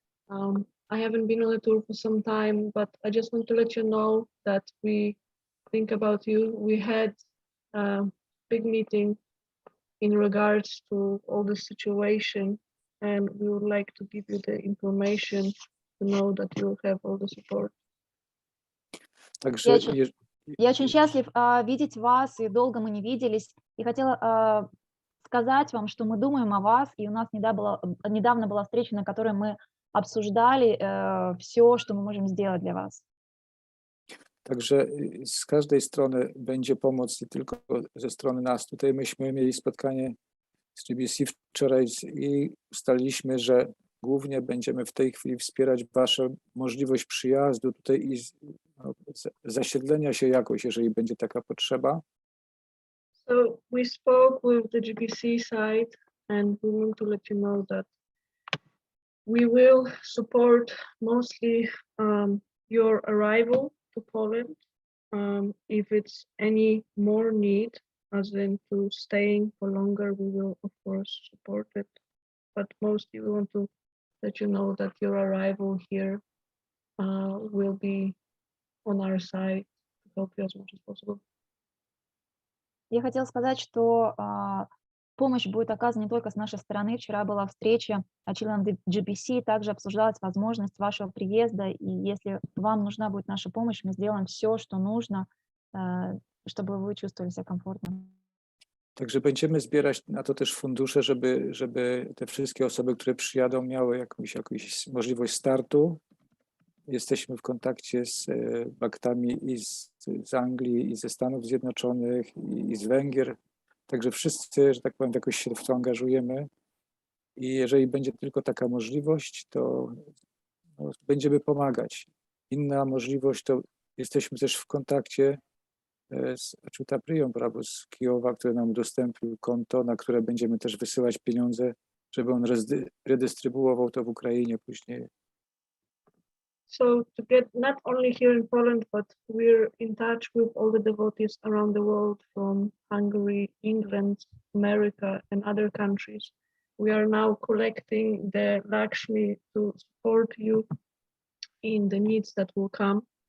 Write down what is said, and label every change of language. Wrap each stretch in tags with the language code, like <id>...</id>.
<en>I haven't been on a tour for some time, but I just want to let you know that we think about you. We had a big meeting in regards to all the situation, and we would like to give you the information to know that you'll have all the support.</en> <pl>Także</pl> <ru>Я очень счастлив видеть вас, и долго мы не виделись. И хотела сказать вам, что мы думаем о вас, и у нас недавно была встреча, на которой мы обсуждали все, что мы можем сделать для вас.</ru> <pl>Także z każdej strony będzie pomoc, nie tylko ze strony nas. Tutaj myśmy mieli spotkanie z GBC wczoraj i ustaliliśmy, że głównie będziemy w tej chwili wspierać waszą możliwość przyjazdu tutaj i zasiedlenia się jakoś, jeżeli będzie taka potrzeba.</pl> <en>So we spoke with the GBC side, and we want to let you know that we will support mostly your arrival to Poland. If it's any more need, as in to staying for longer, we will of course support it. But mostly we want to let you know that your arrival here will be on our side to help you as much as possible.</en> <ru>Я хотела сказать, что помощь будет оказана не только с нашей стороны. Вчера была встреча членов GBC, также обсуждалась возможность вашего приезда, и если вам нужна будет наша помощь, мы сделаем все, что нужно, чтобы вы чувствовали себя комфортно.</ru> <pl>Także będziemy zbierać na to też fundusze, żeby te wszystkie osoby, które przyjadą, miały jakąś możliwość startu. Jesteśmy w kontakcie z baktami i z Anglii, i ze Stanów Zjednoczonych, i z Węgier. Także wszyscy, że tak powiem, jakoś się w to angażujemy. I jeżeli będzie tylko taka możliwość, to będziemy pomagać. Inna możliwość to jesteśmy też w kontakcie z Aciutaprią, z Kijowa, który nam udostępnił konto, na które będziemy też wysyłać pieniądze, żeby on redystrybuował to w Ukrainie później.</pl> <en>So to get not only here in Poland, but we're in touch with all the devotees around the world from Hungary, England, America, and other countries. We are now collecting the Lakshmi to support you in the needs that will come.</en>